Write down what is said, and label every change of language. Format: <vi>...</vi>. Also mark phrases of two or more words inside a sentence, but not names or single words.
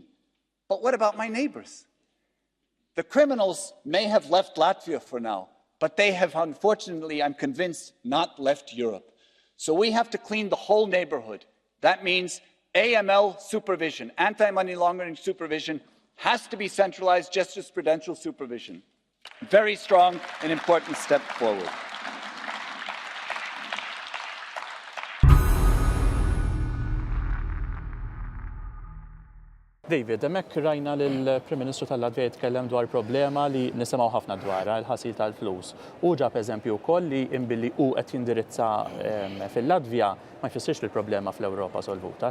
<en>But what about my neighbors? The criminals may have left Latvia for now, but they have, unfortunately, I'm convinced, not left Europe. So we have to clean the whole neighborhood. That means AML supervision, anti-money laundering supervision, has to be centralized jurisprudential supervision. Very strong and important step forward.</en> <mt>David, hemmhekk rajna lill-Prim Ministru tal-Latvja jitkellem dwar problema li nisimgħu ħafna dwarha, l-ħasil tal-flus. U ġab eżempju wkoll li imbilli hu qed jindirizza fil-Latvja ma jfissirx li l-problema fl-Ewropa solvuta.</mt>